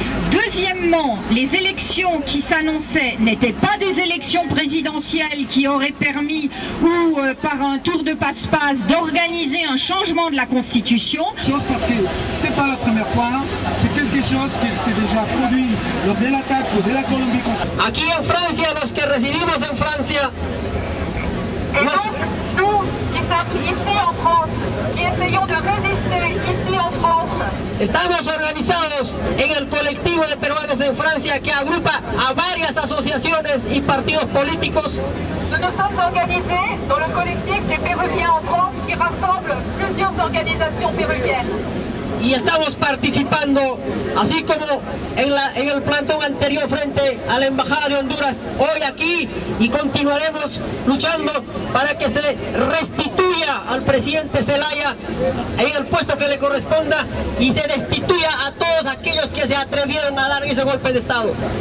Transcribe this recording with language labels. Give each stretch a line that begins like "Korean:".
French: Deuxièmement, les élections qui s'annonçaient n'étaient pas des élections présidentielles qui auraient permis, ou par un tour de passe-passe, d'organiser un changement de la Constitution. Parce que c'est pas la première fois, c'est quelque chose qui s'est déjà produit lors de l'attaque de la Colombie.
Spanish: Aquí en Francia, los que residimos en Francia,
French: nous qui sommes ici en France, qui essayons de résister ici en France,
Spanish: estamos organizados en el colectivo de peruanos en Francia que agrupa a varias asociaciones y partidos políticos.
French: nous nous sommes organisés dans le collectif des Péruviens en France qui rassemble plusieurs organisations péruviennes.
Spanish: Y estamos participando, así como en el plantón anterior frente a la Embajada de Honduras, hoy aquí, y continuaremos luchando para que se restituya al presidente Zelaya en el puesto que le corresponda y se destituya a todos aquellos que se atrevieron a dar ese golpe de Estado.